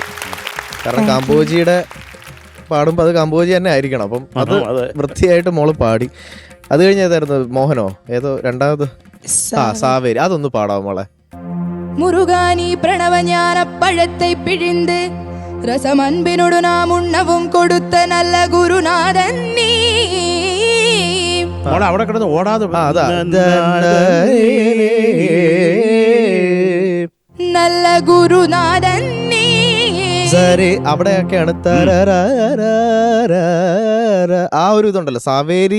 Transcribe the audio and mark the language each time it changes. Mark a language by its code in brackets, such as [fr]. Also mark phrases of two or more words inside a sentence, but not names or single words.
[ml] കാരണം കാമ്പോജിയുടെ പാടുമ്പോൾ അത് കാമ്പോജി തന്നെ ആയിരിക്കണം. അപ്പം അത് വൃത്തിയായിട്ട് മോള് പാടി. അത് കഴിഞ്ഞ് ഏതായിരുന്നു? മോഹനോ ഏതോ രണ്ടാമത്? സാവേരി. അതൊന്ന് പാടാവും മോളെ. [ta] முருகா நீ பிரணவ ஞானப்பழத்தை பிழிந்து ரசம் அன்பினோடு நாம் உண்ணவும் கொடுத்த நல்ல குருநாதன் நீ. [ml] മോളെ അവിടെ കിടന്ന് ഓടാതെ [ta] நல்ல குருநாதன் நீ. [ml] അവിടെയൊക്കെയാണ് ആ ഒരു ഇതുണ്ടല്ലോ സാവേരി.